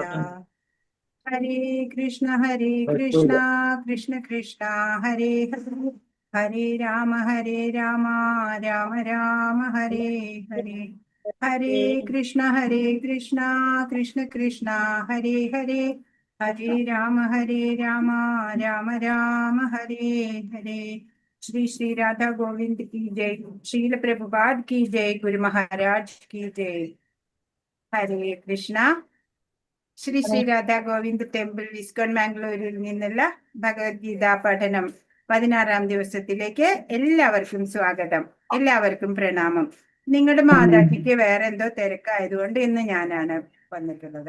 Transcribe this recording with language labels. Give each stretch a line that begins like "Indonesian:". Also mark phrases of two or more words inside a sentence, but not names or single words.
Sanskrit: ഹരേ കൃഷ്ണ കൃഷ്ണ കൃഷ്ണ ഹരേ ഹരേ ഹരേ രാമ രാമ രാമ ഹരേ ഹരേ. ഹരേ കൃഷ്ണ കൃഷ്ണ കൃഷ്ണ ഹരേ ഹരേ ഹരേ രാമ രാമ രാമ ഹരേ ഹരേ.
Hindi: ശ്രീ ശ്രീ രാധാ ഗോവിന്ദ് की जय. श्रील प्रभुपाद की जय. गुरु महाराज की जय.
Sanskrit: ഹരേ കൃഷ്ണ.
Malayalam: ശ്രീ ശ്രീ രാധാ ഗോവിന്ദ് ടെമ്പിൾ ഇസ്കോൺ മാംഗ്ലൂരിൽ നിന്നുള്ള ഭഗവത്ഗീത പഠനം 16ാം ദിവസത്തിലേക്ക് എല്ലാവർക്കും സ്വാഗതം, എല്ലാവർക്കും പ്രണാമം. നിങ്ങളുടെ മാതാജിക്ക് വേറെ എന്തോ തിരക്കായതുകൊണ്ട് ഇന്ന് ഞാനാണ് വന്നിട്ടുള്ളത്.